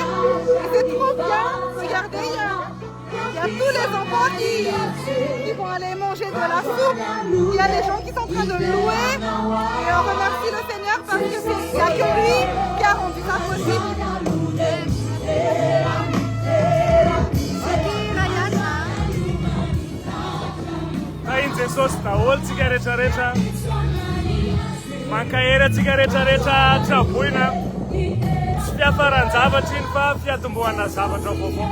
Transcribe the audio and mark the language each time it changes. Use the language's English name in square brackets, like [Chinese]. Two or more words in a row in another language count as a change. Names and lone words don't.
[French] Et c'est trop bien, regardez, il y a tous les enfants qui vont aller manger de la soupe, il y a les gens qui sont en train de louer, et on remercie le Seigneur parce que il n'y a que lui qui a rendu ça possible. [Malagasy] Tahiny Jesosy daholo tsika rehetrarehetra mankahery atsika rehetrarehetra traboina tsy fiafaran-javatra iny fa fiatombohana zavatra vaovao.